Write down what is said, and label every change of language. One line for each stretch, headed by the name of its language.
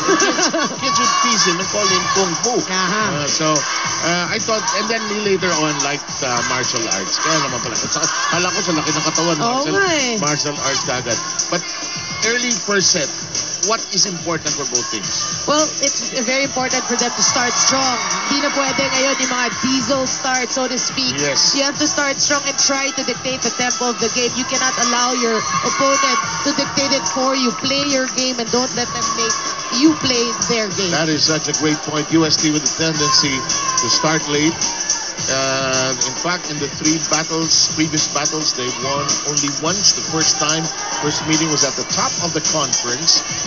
English: And kids would tease him and call him Kung Fu. So, I thought, and then he later on liked martial arts.
Filipino: Kaya naman pala. Kala ko sa laki ng katawan, martial arts agad.
English: But early first set, what is important for both teams? Well, it's very important for them to start strong.
Filipino: Hindi na pwede ngayon yung mga
English: diesel start, so to speak. Yes. You have to start strong and try to dictate the tempo of the game. You cannot allow your opponent to dictate it for you. Play your game and don't let them make you play their game. That is such a great point. UST with a tendency to start late. In fact, in the previous battles, they won only once. The first meeting was at the top of the conference.